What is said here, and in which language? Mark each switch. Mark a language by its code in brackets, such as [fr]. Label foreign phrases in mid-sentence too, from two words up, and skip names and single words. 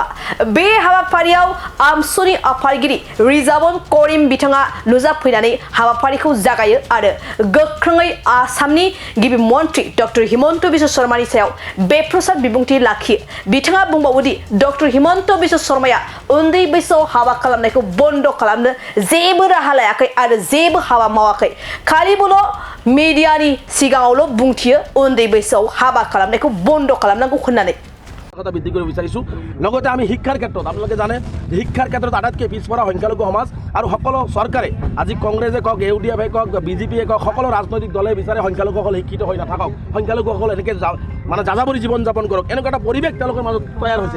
[brx] बे हाबाफारियाव आमसुनि आफादगिरि रिजाबन करिम बिथाङा नुजाफैनानै हाबाफारिखौ जागायो आरो गोख्रोङै आसामनि गिबि मन्त्रि डॉक्टर हिमंत बिश्व शर्मानि सायाव बेप्रसाद बिबुंथि लाखियो। बिथाङा बुंबावोदि डॉक्टर हिमंत बिश्व शर्माया उन्दै बैसोआव हाबा खालामनायखौ बन्द खालामनो जेबो राहा लायाखै आरो जेबो हाबा मावाखै। खालिबोल मिडियानि सिगाङावल बुंथियो उन्दै बैसोआव हाबा खालामनायखौ बन्द खालामनांगौ होननानै। [as] কথা বৃদ্ধি কৰিব বিচাৰিছোঁ। লগতে আমি শিক্ষাৰ ক্ষেত্ৰত আপোনালোকে জানে শিক্ষাৰ ক্ষেত্ৰত আটাইতকৈ পিছপৰা সংখ্যালঘু সমাজ আৰু সকলো চৰকাৰে আজি কংগ্ৰেছে কওক, ইউডিএফে কওক, বিজেপিয়ে কওক, সকলো ৰাজনৈতিক দলে বিচাৰে সংখ্যালঘুসকল শিক্ষিত হৈ নাথাকক, সংখ্যালঘুসকল এনেকৈ মানে যাযাবৰী জীৱন যাপন কৰক, এনেকুৱা এটা পৰিৱেশ তেওঁলোকৰ মাজত তৈয়াৰ হৈছে।